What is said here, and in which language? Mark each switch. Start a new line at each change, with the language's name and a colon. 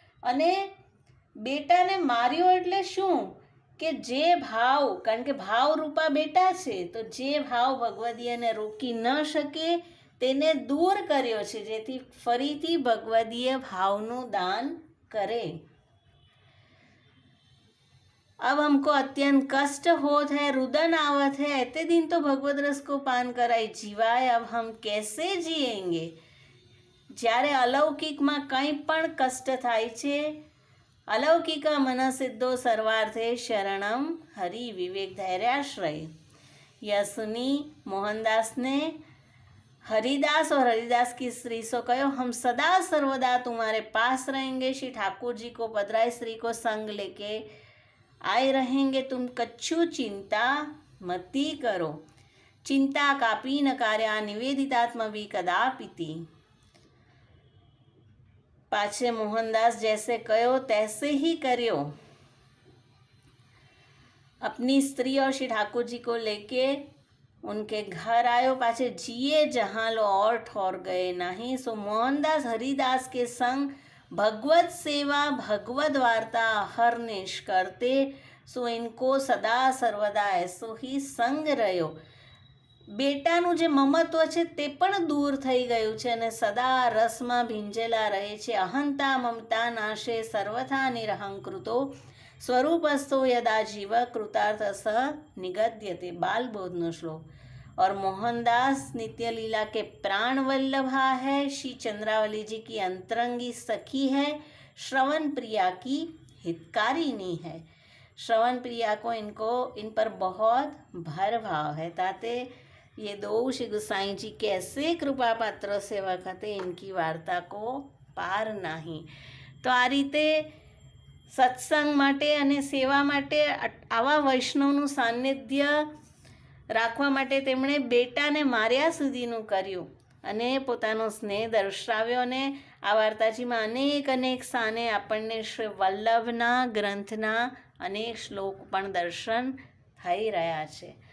Gujarati: અને બેટાને માર્યો એટલે શું કે જે ભાવ, કારણ કે ભાવ રૂપા બેટા છે, તો જે ભાવ ભગવદીયને રોકી ન શકે તેને દૂર કર્યો છે, જેથી ફરીથી ભગવદીય ભાવનું દાન કરે.
Hindi: अब हमको अत्यंत कष्ट होत है, रुदन आवत है, ऐते दिन तो भगवत रस को पान कराई जीवाय, अब हम कैसे जिएंगे?
Gujarati: જ્યારે અલૌકિકમાં કંઈ પણ કષ્ટ થાય છે,
Sanskrit: અલૌકિકા મન સિદ્ધો સર્વાર્થે શરણમ હરિ વિવેક ધૈર્યાશ્રય.
Hindi: યસુની मोहनदास ने हरिदास और हरिदास की स्त्री से कहो हम सदा सर्वदा तुम्हारे पास रहेंगे. श्री ठाकुर जी को पधराए, स्त्री को संग लेके आए रहेंगे. तुम कच्छु चिंता मती करो.
Sanskrit: चिंता कापी न कार्या निवेदितात्म भी कदापिति.
Hindi: पाछे मोहनदास जैसे कहो तैसे ही करो. अपनी स्त्री और श्री ठाकुर जी को लेके उनके घर आयो. पाछे जिए जहाँ लो और ठौर गए नहीं. सो मोहनदास हरिदास के संग भगवत सेवा भगवत वार्ता हरनिश करते. सो इनको सदा सर्वदा ऐसो ही संग રહ્યો.
Gujarati: બેટાનું જે મમત્વ છે તે પણ દૂર થઈ ગયું છે અને સદા રસમાં ભીંજેલા રહે છે.
Sanskrit: અહંતા મમતા નાશે સર્વથા નિરહંકૃતો સ્વરૂપસ્થો યદા જીવ કૃતાર્થ સ નિગદ્યતે.
Gujarati: બાલબોધનો શ્લોક.
Hindi: और मोहनदास नित्य लीला के प्राण वल्लभा है। श्री चंद्रावली जी की अंतरंगी सखी है, श्रवण प्रिया की हितकारिणी है। श्रवण प्रिया को इन पर बहुत भर भाव है। ताते ये दो श्री गोसाई जी कैसे कृपा पात्र सेवक हते, इनकी वार्ता को पार नहीं।
Gujarati: तो आ रीते सत्संग माटे अने सेवा माटे आवा वैष्णवનું સાનિધ્ય રાખવા માટે તેમણે બેટાને માર્યા સુધીનું કર્યું અને પોતાનો સ્નેહ દર્શાવ્યો. અને આ વાર્તાજીમાં અનેક સ્થાને આપણને શ્રી વલ્લભના ગ્રંથના અનેક શ્લોક પણ દર્શન થઈ રહ્યા છે.